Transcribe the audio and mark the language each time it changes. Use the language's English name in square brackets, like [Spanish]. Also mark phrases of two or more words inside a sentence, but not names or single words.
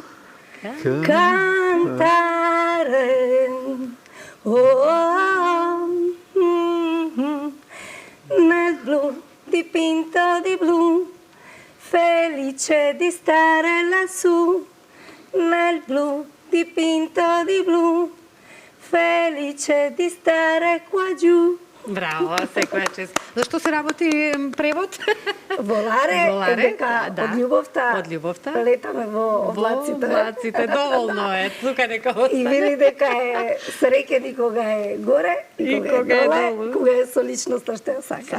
[Italian] Cantare, nel blu dipinto di blu, felice di stare lassù, nel blu dipinto di blu, felice di stare qua giù. [Macedonian] Браво, секоја чест. Зашто се работи превод? Воларе, Воларе, дека да. од љубовта, Од летаме во облаците. Во облаците, доволно е. Тука нека остане. И вели дека е среќен и кога е горе, и кога е долу, кога е со личноста што ја сака.